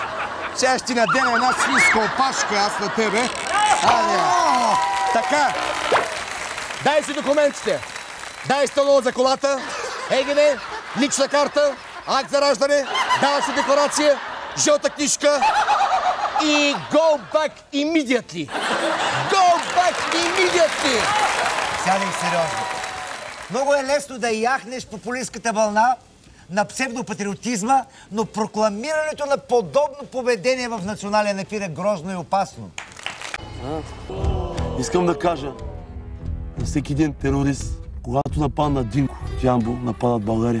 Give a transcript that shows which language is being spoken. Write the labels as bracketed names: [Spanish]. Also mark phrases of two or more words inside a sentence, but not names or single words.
[Bulgarian] Сега ще ти надена една свинска опашка аз на тебе. Така. Дай си документите. Дай стало за колата. ЕГН, лична карта, акт за раждане, дава си декларация, жълта книжка и [English] go back immediately. Go back immediately! [Bulgarian] Сядай сериозно. Много е лесно да яхнеш популистката вълна на псевдопатриотизма, но прокламирането на подобно поведение в национален ефир е грозно и опасно. Искам да кажа на всеки един терорист, когато нападна Динко в Ямбол, нападат България.